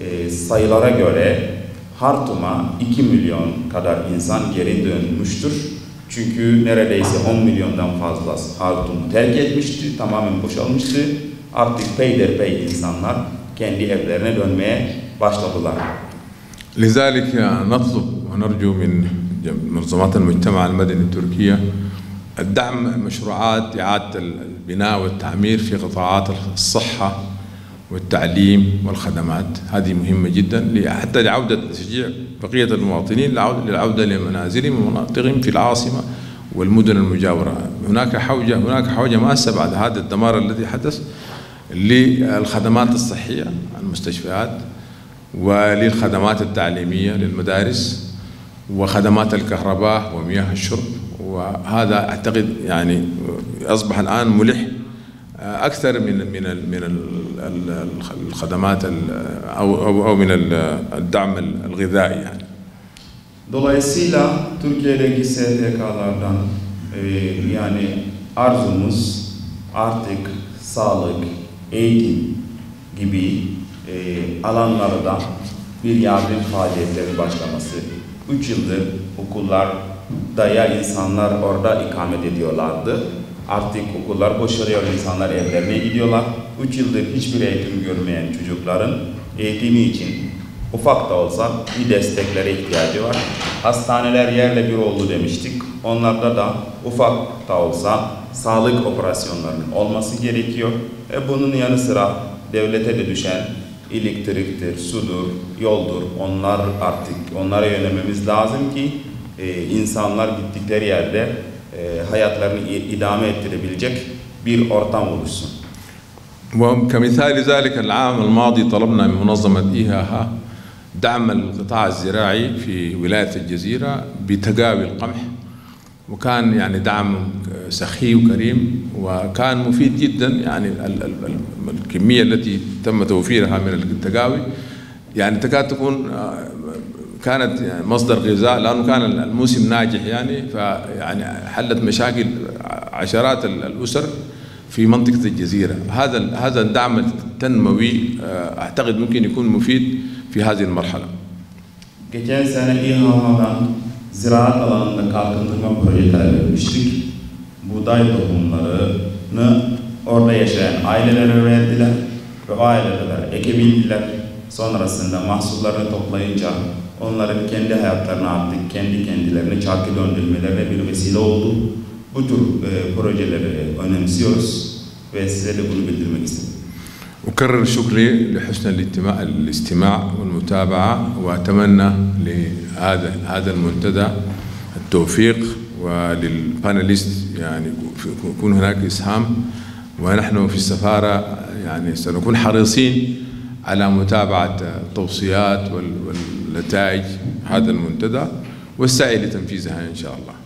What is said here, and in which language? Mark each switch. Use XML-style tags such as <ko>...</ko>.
<tr>sayılara göre Hartum'a 2 milyon kadar insan geri dönmüştür. Çünkü neredeyse 10 milyondan fazla Hartum'u terk etmişti, tamamen boşalmıştı. Artık peyderpey insanlar kendi evlerine dönmeye başladılar.</tr> <ar>لذلك نطلب ونرجو من منظمات المجتمع المدني التركية الدعم مشروعات إعادة البناء والتعمير في قطاعات الصحة والتعليم والخدمات. هذه مهمة جدا حتى لعودة تشجيع بقية المواطنين للعودة لمنازلهم ومناطقهم في العاصمة والمدن المجاورة. هناك حوجة ماسة بعد هذا الدمار الذي حدث للخدمات الصحية، المستشفيات، وللخدمات التعليمية للمدارس وخدمات الكهرباء ومياه الشرب. وهذا أعتقد يعني أصبح الآن ملح أكثر من الخدمات أو من الدعم الغذائي يعني.</ar> <tr>Dolayısıyla Türkiye'deki STK'lardan yani arzumuz artık sağlık, eğitim gibi alanlarda bir yardım faaliyetleri başlaması. 3 yıldır okullarda ya insanlar orada ikamet ediyorlardı. Artık okullar boşalıyor, insanlar evlerine gidiyorlar. 3 yıldır hiçbir eğitim görmeyen çocukların eğitimi için ufak da olsa bir desteklere ihtiyacı var. Hastaneler yerle bir oldu demiştik. Onlarda da ufak da olsa sağlık operasyonlarının olması gerekiyor. Bunun yanı sıra devlete de düşen elektriktir, sudur, yoldur. Onlara yönelmemiz lazım ki insanlar gittikleri yerde hayatlarını idame ettirebilecek bir ortam oluşsun.</tr> <ar>وكمثال ذلك العام الماضي طلبنا من منظمة إيهاها دعم القطاع الزراعي في ولاية الجزيرة بتقاوي القمح، وكان يعني دعم سخي وكريم وكان مفيد جدا. يعني الكمية التي تم توفيرها من التقاوي يعني تكاد تكون كانت مصدر غذاء، لأنه كان الموسم ناجح يعني، فيعني حلت مشاكل عشرات الأسر في منطقة الجزيرة. هذا الدعم التنموي أعتقد ممكن يكون مفيد في هذه المرحلة.</ar> <tr>Geçen sene İHA'dan ziraat alanında kalkındırma projeleri vermiştik. Buğday tohumlarını orada yaşayan ailelere verdiler ve o aileler ekebildiler. Sonrasında mahsullarını toplayınca onların kendi hayatlarına artık kendi kendilerine çarkı döndürmelerine bir vesile oldu. Bu tür projeleri önemsiyoruz ve size de bunu bildirmek istedim.</tr> <ar>أكرر شكري لحسن الاستماع والمتابعة، وأتمنى لهذا المنتدى التوفيق، وللباناليست يعني يكون هناك إسهام، ونحن في السفارة يعني سنكون حريصين على متابعة التوصيات والنتائج هذا المنتدى والسعي لتنفيذها إن شاء الله.</ar>